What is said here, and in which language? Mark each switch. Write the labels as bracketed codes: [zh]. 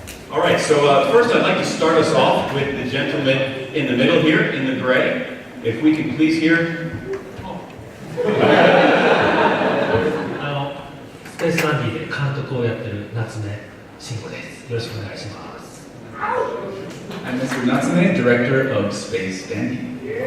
[en] All right, so first I'd like to start us off with the gentleman in the middle here, in the gray. If we can please hear. [ja] スペースダンディで監督をやってる夏目慎吾です。よろしくお願いします。 [en] I'm Mr. Natsume, director of Space Dandy.